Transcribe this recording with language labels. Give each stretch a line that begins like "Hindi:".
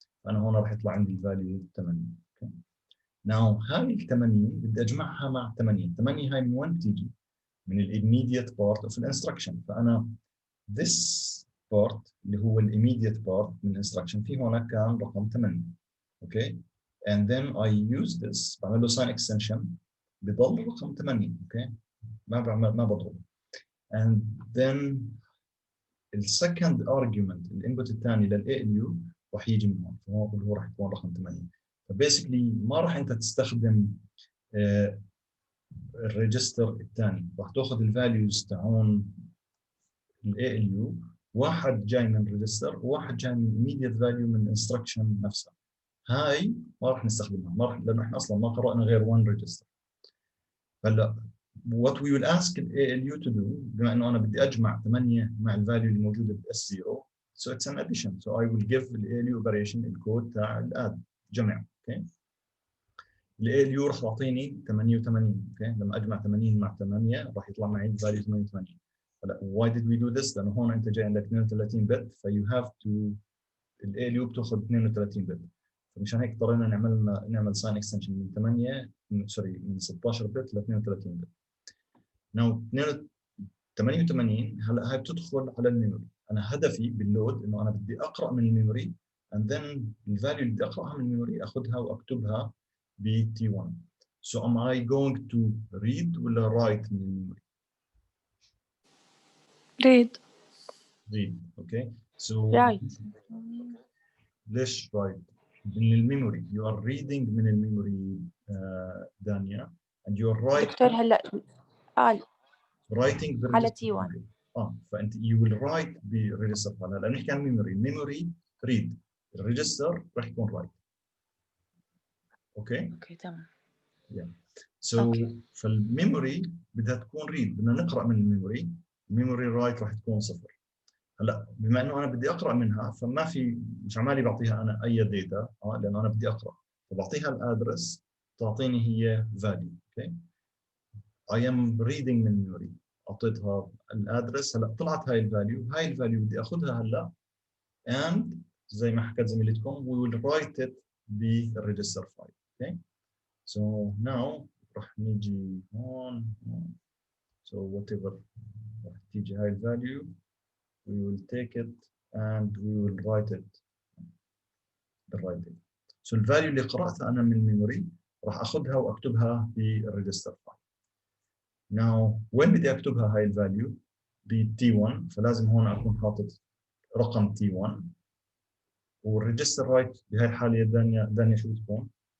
Arabic: فانا هون راح يطلع عندي الفاليو 80 اوكي. Now هاي ال 80 بدي اجمعها مع 8 هاي من وين بتيجي؟ من ال
English: immediate part of the instruction.
Arabic: فانا this part اللي هو ال immediate part من instruction في هنا كان رقم 8 اوكي.
English: and then I use this
Arabic: بعمل له sign extension بضل رقم 8 اوكي. ما بضربه. and then السكند argument الانبوت الثاني لل ALU راح يجي من هون فهو راح يكون رقم 8. فبيسكلي ما راح انت تستخدم الريجستر الثاني، راح تاخذ الفاليوز تاعون ال ALU، واحد جاي من ريجستر وواحد جاي من immediate value من instruction نفسها. هاي ما راح نستخدمها، ما راح لانه احنا اصلا ما قرأنا غير one register.
English: هلا what we will ask the ALU to do
Arabic: بما انه انا بدي اجمع 8 مع الفاليو اللي موجوده ب S0
English: so it's an addition so I will give the ALU operation
Arabic: الكود تاع الاد جمع اوكي. ال ALU راح تعطيني 88 اوكي. لما اجمع 80 مع 8 راح يطلع معي الفاليو 88. هلا
English: why did we do this؟
Arabic: لانه هون انت جاي عندك 32 بت فيو هاف تو ال ALU بتاخذ 32 بت. فمشان هيك اضطرينا نعمل ساين اكستنشن من 8 من 16 بت ل 32 بت. ناو 88 هلا هاي بتدخل على الميموري. انا هدفي باللود انه انا بدي اقرا من الميموري and then الفاليو اللي بدي اقراها من الميموري اخذها واكتبها ب T1.
English: So am I going to read ولا write
Arabic: من الميموري؟
English: read okay. So ليش write؟ من الميموري you are reading
Arabic: من الميموري دانيا
English: and you are writing
Arabic: دكتور هلا قال
English: writing
Arabic: على T1 فانت
English: you will write
Arabic: بالريجستر فايل. لانه نحكي عن الميموري read الريجستر راح يكون write اوكي تمام. so فالميموري بدها تكون read بدنا نقرا من الميموري رايت راح تكون 0. هلا بما انه انا بدي اقرا منها فما في مش عمالي بعطيها انا اي داتا لانه انا بدي اقرا فبعطيها الادرس تعطيني هي value اوكي.
English: I am reading من memory
Arabic: اعطيتها الادرس. هلا طلعت هاي الفاليو بدي اخذها هلا and زي ما حكت زميلتكم
English: we will write it
Arabic: بالريجستر فايل اوكي.
English: so now
Arabic: راح نيجي هون
English: so whatever
Arabic: راح تيجي هاي الفاليو
English: we will take it and we will write it بالرايت.
Arabic: so الفاليو اللي قرأتها أنا من الميموري راح أخذها وأكتبها بالريجستر فايل. now وين بدي أكتبها هاي الفاليو؟ ب T1 فلازم هون أكون حاطط رقم T1 والريجستر رايت بهاي الحالة دانيا شو بتكون؟